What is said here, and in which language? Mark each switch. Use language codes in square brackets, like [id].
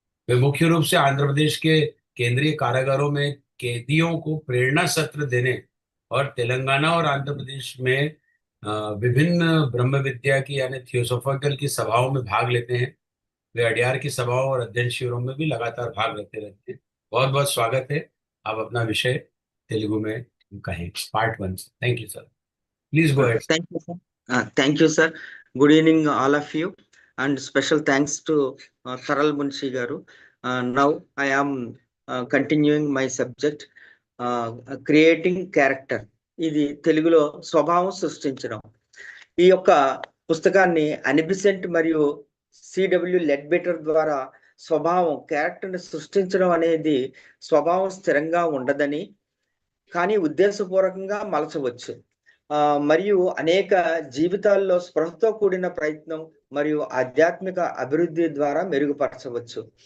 [hi] वे मुख्य रूप से आंध्र प्रदेश के केंद्रीय कारागारों में कैदियों को प्रेरणा सत्र देने और तेलंगाना और आंध्र प्रदेश में विभिन्न ब्रह्म विद्या की यानी थियोसॉफिकल की सभाओं में भाग लेते हैं। वे अड्यार की सभाओं और अध्ययन शिविरों में भी लगातार भाग लेते रहते हैं। बहुत बहुत स्वागत है। आप अपना विषय तेलुगु में कहें। [en] Part 1। Thank you sir. Please go ahead. Thank you, sir. Thank you, sir. Good evening, all of you, and special thanks to TARAL MUNSHI garu. Now I am continuing my subject, creating character. [te] ఇది తెలుగులో స్వభావం సృష్టించడం. ఈ యొక్క పుస్తకాన్ని అనీ Besant మరియు C.W. Leadbeater ద్వారా స్వభావం క్యారెక్టర్ని సృష్టించడం అనేది స్వభావం స్థిరంగా ఉండదని కానీ ఉద్దేశపూర్వకంగా మలచవచ్చు. మరియు అనేక జీవితాల్లో స్పృహతో కూడిన ప్రయత్నం మరియు ఆధ్యాత్మిక అభివృద్ధి ద్వారా మెరుగుపరచవచ్చు.